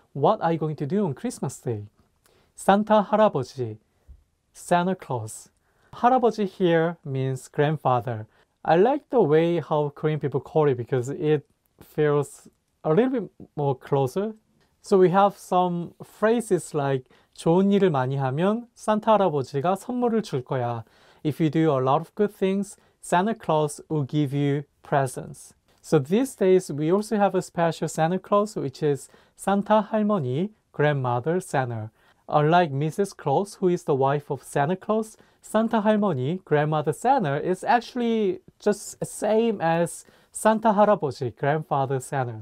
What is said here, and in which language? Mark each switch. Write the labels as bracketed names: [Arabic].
[English] What are you going to do on Christmas Day? 산타 할아버지, Santa Claus. 할아버지 here means grandfather. I like the way how Korean people call it because it feels a little bit more closer. So we have some phrases like [Korean] 좋은 일을 많이 하면 산타 할아버지가 선물을 줄 거야. [English] If you do a lot of good things, Santa Claus will give you presents. So these days we also have a special Santa Claus, which is Santa 할머니, grandmother Santa. Unlike Mrs. Claus, who is the wife of Santa Claus, Santa 할머니, grandmother Santa, is actually just the same as Santa 할아버지, grandfather Santa.